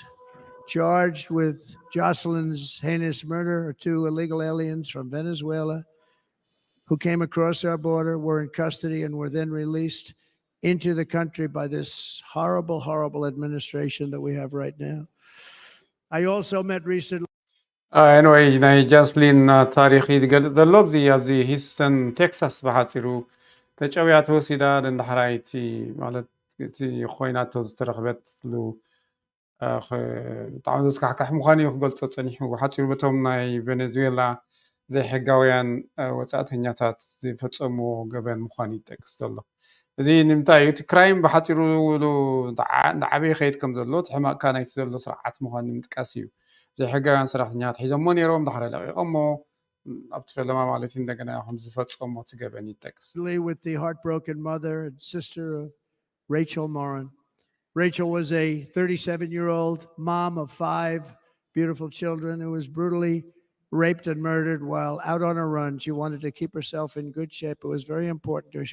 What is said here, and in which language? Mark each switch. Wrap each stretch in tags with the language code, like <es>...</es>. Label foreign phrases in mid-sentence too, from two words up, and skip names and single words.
<en>Charged with Jocelyn's heinous murder are 2 illegal aliens from Venezuela who came across our border, were in custody, and were then released into the country by this horrible, horrible administration that we have right now. I also met recently.</en> <ti>anyway ናይ ጃስሊን ታሪክ ይገልጽ ዘሎ ኣብዚ ሂስተን ቴክሳስ ብሓፂሩ ተጨውያ ተወሲዳ ደንዳሕራይቲ ማለት እቲ ኮይናቶ ዝተረኽበትሉ ብጣዕሚ ዘስካሕካሕ ምዃኑ እዩ ክገልፆ ፀኒሑ ብሓፂሩ በቶም ናይ ቬኔዙዌላ ዘይሕጋውያን ወፃእተኛታት ዝፈፀምዎ ገበን ምዃኑ ይጠቅስ ዘሎ እዚ ንምንታይ እዩ እቲ ክራይም ብሓፂሩ ንዓበየ ከይድ ከም ዘሎ እቲ ሕማቕካ ናይቲ ዘሎ ስርዓት ምዃኑ ንምጥቃስ እዩ ዘይሕጋውያን ሰራሕተኛታት ሒዞሞ ነይሮም ድሕሪ ለቂቖሞ ኣብቲ ፈለማ ማለት እዩ እንደገና ከም ዝፈፀሞ እቲ ገበን ይጠቅስ</ti> <en>with the heartbroken mother and sister of Rachel Morin. Rachel was a 37-year-old mom of 5 beautiful children who was brutally raped and murdered while out on a run. She wanted to keep herself in good shape. It was very important to her.</en>